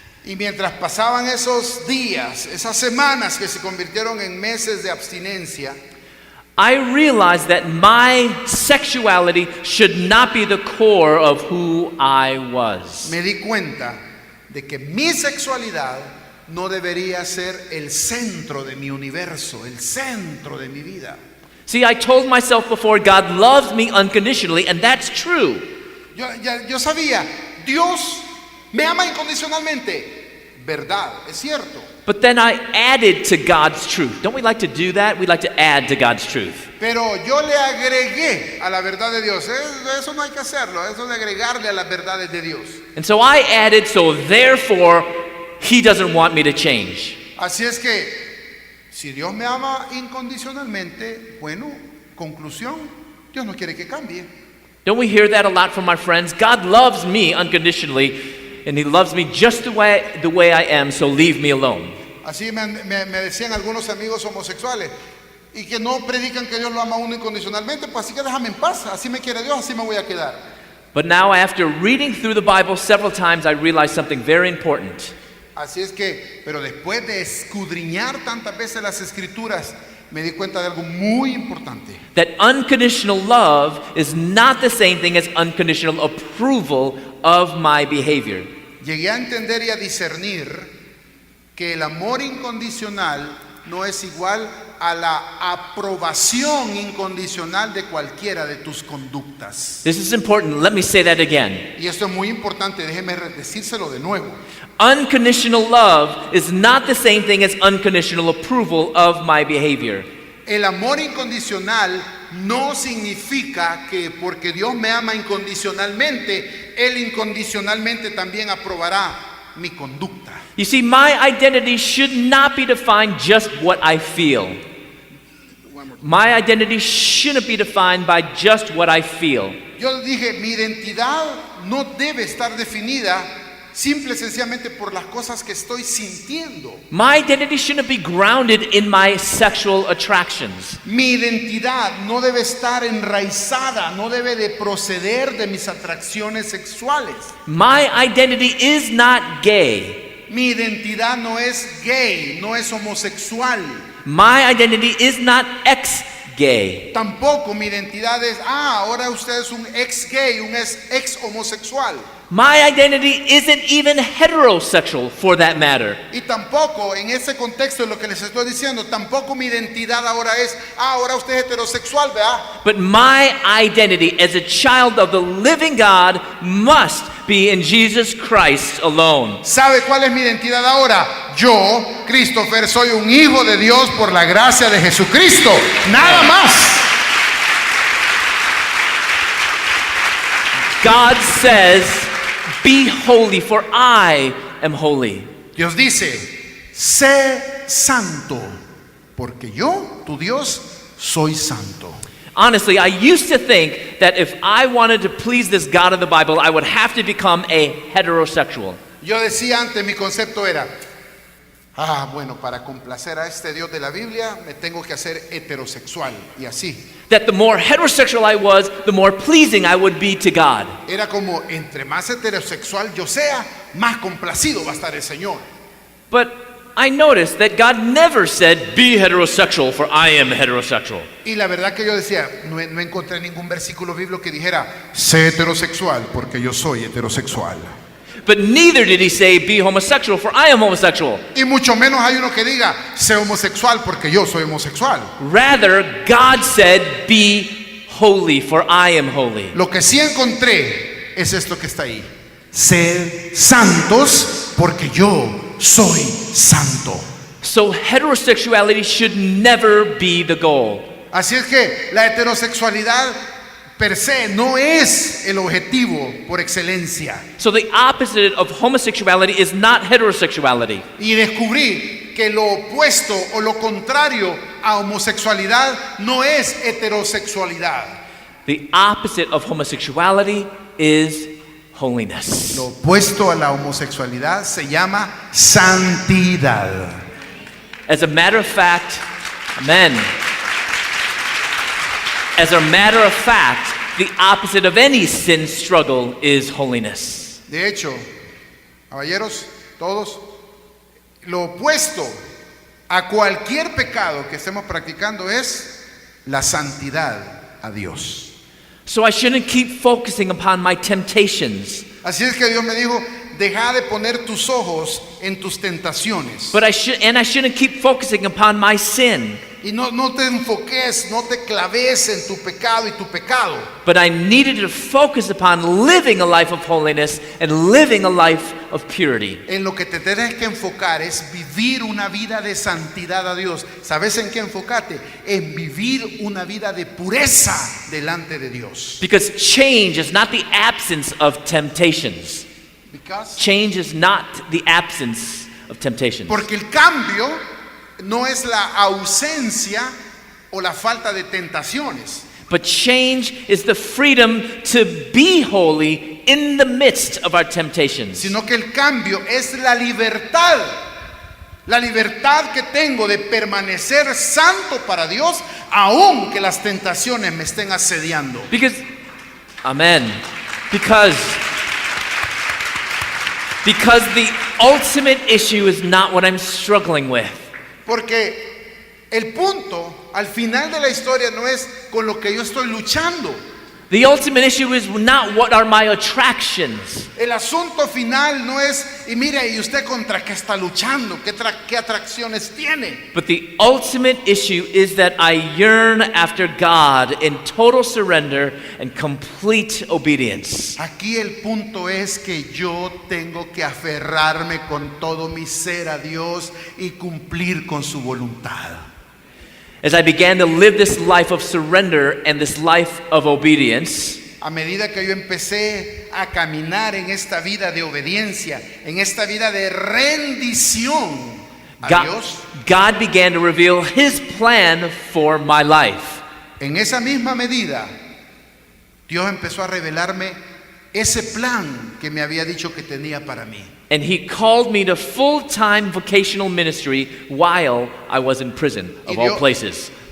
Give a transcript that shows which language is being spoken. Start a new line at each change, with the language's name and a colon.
Spanish: Y mientras pasaban esos días, esas semanas que se convirtieron en meses de abstinencia,
English: I realized that my sexuality should not be the core of who I was.
Spanish: me di cuenta de que mi sexualidad no debería ser el centro de mi universo, el centro de mi vida.
English: See, I told myself before, God loves me unconditionally, and that's true.
Spanish: Yo sabía, Dios me ama incondicionalmente. Verdad, es cierto.
English: But then I added to God's truth. Don't we like to do that? We like to add to God's truth.
Spanish: Pero yo le agregué a la verdad de Dios. Eso no hay que hacerlo, eso de agregarle a las verdades de Dios.
English: And so I added, so therefore, He doesn't want me to change.
Spanish: Así es que, si Dios me ama incondicionalmente, bueno, conclusión, Dios no quiere que cambie.
English: Don't we hear that a lot from our friends? God loves me unconditionally, and He loves me just the way I am, so leave me alone.
Spanish: Así me decían algunos amigos homosexuales y que no predican que Dios lo ama a uno incondicionalmente, pues así que déjame en paz, así me quiere Dios, así me voy a quedar.
English: But now, after reading through the Bible several times, I realized something very important.
Spanish: Así es que, pero después de escudriñar tantas veces las escrituras, me di cuenta de algo muy importante.
English: That unconditional love is not the same thing as unconditional approval of my behavior.
Spanish: Llegué a entender y a discernir que el amor incondicional no es igual a la aprobación incondicional de cualquiera de tus conductas.
English: This is important. Let me say that again.
Spanish: Y esto es muy importante, déjeme decírselo de nuevo.
English: Unconditional love is not the same thing as unconditional approval of my behavior.
Spanish: El amor incondicional no significa que porque Dios me ama incondicionalmente, Él incondicionalmente también aprobará mi conducta.
English: You see, my identity should not be defined just what I feel. My identity shouldn't be defined by just what I feel.
Spanish: Yo dije, mi identidad no debe estar definida simple y sencillamente por las cosas que estoy sintiendo.
English: My identity shouldn't be grounded in my sexual attractions.
Spanish: Mi identidad no debe estar enraizada, no debe de proceder de mis atracciones sexuales.
English: My identity is not gay.
Spanish: Mi identidad no es gay, no es homosexual.
English: My identity is not ex-gay.
Spanish: Tampoco mi identidad es, ahora usted es un ex gay, un ex homosexual.
English: My identity isn't even heterosexual for that matter.
Spanish: Y tampoco, en ese contexto de lo que les estoy diciendo, tampoco mi identidad ahora es, ahora usted es heterosexual, ¿verdad?
English: But my identity as a child of the living God must be in Jesus Christ alone.
Spanish: ¿Sabe cuál es mi identidad ahora? Yo, Christopher, soy un hijo de Dios por la gracia de Jesucristo. Nada más.
English: God says, "Be holy, for I am holy."
Spanish: Dios dice, sé santo, porque yo, tu Dios, soy santo.
English: Honestly, I used to think that if I wanted to please this God of the Bible, I would have to become a heterosexual.
Spanish: Yo decía antes, mi concepto era, bueno, para complacer a este Dios de la Biblia, me tengo que hacer heterosexual, y así.
English: That the more heterosexual I was, the more pleasing I would be to God.
Spanish: Era como, entre más heterosexual yo sea, más complacido va a estar el Señor.
English: But I noticed that God never said, "Be heterosexual, for I am heterosexual."
Spanish: Y la verdad que yo decía, no encontré ningún versículo bíblico que dijera, sé heterosexual, porque yo soy heterosexual.
English: But neither did he say, "Be homosexual, for I am homosexual."
Spanish: Y mucho menos hay uno que diga, sé homosexual, porque yo soy homosexual.
English: Rather, God said, "Be holy, for I am holy."
Spanish: Lo que sí encontré es esto que está ahí. Sed santos, porque yo soy santo.
English: So heterosexuality should never be the goal.
Spanish: Así es que la heterosexualidad per se no es el objetivo por excelencia.
English: So the opposite of homosexuality is not heterosexuality.
Spanish: Y descubrí que lo opuesto o lo contrario a homosexualidad no es heterosexualidad.
English: The opposite of homosexuality is holiness.
Spanish: Lo opuesto a la homosexualidad se llama santidad.
English: As a matter of fact, amen. As a matter of fact, the opposite of any sin struggle is holiness.
Spanish: De hecho, caballeros, todos, lo opuesto a cualquier pecado que estemos practicando es la santidad a Dios.
English: So I shouldn't keep focusing upon my temptations.
Spanish: Así es que Dios me dijo, deja de poner tus ojos en tus tentaciones.
English: But I shouldn't keep focusing upon my sin.
Spanish: Y no te enfoques, no te claves en tu pecado y tu pecado.
English: But I needed to focus upon living a life of holiness and living a life of purity.
Spanish: En lo que te tienes que enfocar es vivir una vida de santidad a Dios. ¿Sabes en qué enfocarte? En vivir una vida de pureza delante de Dios.
English: Because change is not the absence of temptations. Change is not the absence of temptations.
Spanish: Porque el cambio no es la ausencia o la falta de tentaciones.
English: But change is the freedom to be holy in the midst of our temptations.
Spanish: Sino que el cambio es la libertad. La libertad que tengo de permanecer santo para Dios, aun que las tentaciones me estén asediando.
English: Because, amen. Because the ultimate issue is not what I'm struggling with.
Spanish: Porque el punto al final de la historia no es con lo que yo estoy luchando.
English: The ultimate issue is not what are my attractions.
Spanish: El asunto final no es, y mire, ¿y usted contra qué está luchando? ¿Qué atracciones tiene?
English: But the ultimate issue is that I yearn after God in total surrender and complete obedience.
Spanish: Aquí el punto es que yo tengo que aferrarme con todo mi ser a Dios y cumplir con su voluntad.
English: As I began to live this life of surrender and this life of obedience,
Spanish: A medida que yo empecé a caminar en esta vida de obediencia, en esta vida de rendición a Dios,
English: God began to reveal His plan for my life.
Spanish: en esa misma medida, Dios empezó a revelarme ese plan que me había dicho que tenía para mí.
English: And He called me to full-time vocational ministry while I was in prison, of all places.